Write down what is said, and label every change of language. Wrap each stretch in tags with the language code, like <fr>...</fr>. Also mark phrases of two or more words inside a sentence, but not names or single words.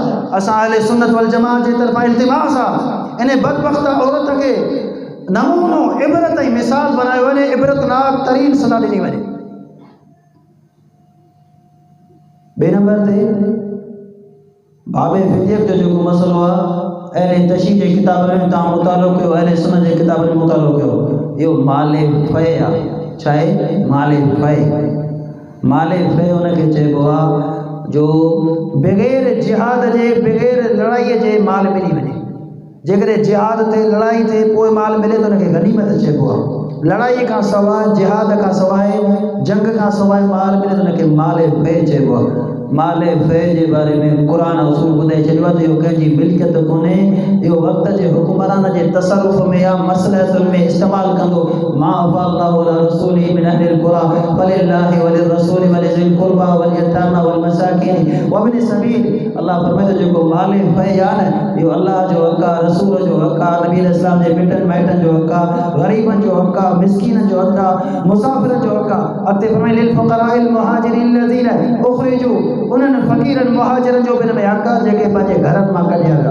<sd>असां अहले सुन्नत वल जमात जे तरफ़ां इल्तिमास आहे इन बदबख्ता औरत खे नमूनो इबरत ऐं मिसाल बनायो वञे, इबरतनाक तरीन सलाह ॾिनी वञे। ॿिए नंबर ते बाबे फिदियत जो जेको मसलो आहे, अहले तशरीह जे किताबनि में तव्हां मुतालो कयो, अहले सुन्नत जे किताबनि में मुतालो कयो, इहो माले फ़य आहे। छा आहे? माले फ़य। माले फ़य हुनखे चइबो आहे जो बग़ैर जिहाद जे बग़ैर लड़ाईअ जे माल मिली वञे। जेकॾहिं जिहाद ते लड़ाई थिए पोइ माल मिले त हुनखे गनीमत चइबो आहे। लड़ाई खां सवाइ, जिहाद खां सवाइ, जंग खां सवाइ माल मिले त हुनखे माले फ़य चइबो आहे। माले फ़य जे बारे में क़ुर उसूल ॿुधाए छॾियो आहे त इहो कंहिंजी मिल्कियत कोन्हे, इहो वक़्त जे हुकुमरान जे तसरुफ़ में या मसलहतुनि में इस्तेमालु कंदो।</sd> <ar>ما أفاء الله على رسوله من أهل القرى فلله وللرسول ولذي القربى واليتامى والمساكين وابن السبيل.</ar> <sd>अल्लाह फरमाए जेको माले फ़य आहे न, इहो अल्लाह जो हक़ आहे, रसूल जो हक़ आहे, नबी अलैहिस्सलाम जे मिटनि माइटनि जो हक़ आहे, ग़रीबनि जो हक़ आहे, मिस्कीननि जो हक़ आहे, मुसाफ़िरनि जो हक़ आहे। अॻिते फरमाए</sd> <ar>للفقراء المهاجرين الذين أخرجوا,</ar> <sd>उन्हनि फ़क़ीरनि मुहाजिरनि जो बि हिन में हक़ आहे जेके पंहिंजे घरनि मां कढिया विया।</sd>